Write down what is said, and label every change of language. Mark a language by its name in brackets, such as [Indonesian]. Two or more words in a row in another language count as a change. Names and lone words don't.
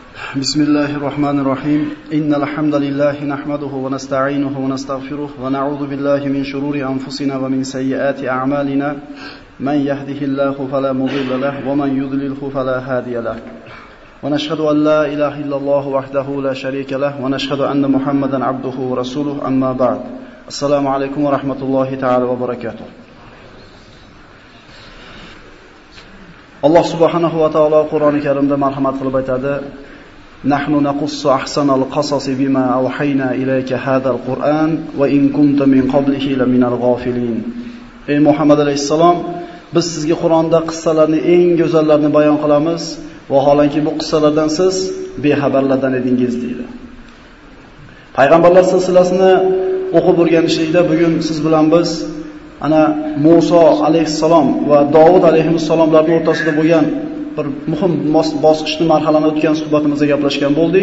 [Arabic] بسم الله الرحمن الرحيم إن الحمد لله نحمده ونستعينه ونستغفره ونعوذ بالله من شرور أنفسنا ومن سيئات أعمالنا من يهده الله فلا مضل له ومن يضلله فلا هادي له ونشهد أن لا إله إلا الله وحده لا شريك له ونشهد أن محمدا عبده ورسوله أما بعد السلام عليكم ورحمة الله تعالى وبركاته. الله سبحانه وتعالى [Uzbek] Qur'oni Karimda marhamat qilib aytadi: [Arabic] "نحن نقص أحسن القصص بما أوحينا إليك هذا القرآن وإن كنت من قبله لمن الغافلين." [Uzbek] Ey Muhammad alayhisalom, biz sizga Qur'onda qissalarni eng go'zallarini bayon qilamiz, vaholanki bu qissalardan siz bexabarlardan edingiz deydi. Payg'ambarlar silsilasini o'qib o'rganishlikda bugun siz bilan biz ana Musa alayhissalom va Davud alayhissalomlarning o'rtasida bo'lgan bir muhim bosqichni marhalani o'tgan suhbatimizda gaplashgan bo'ldik.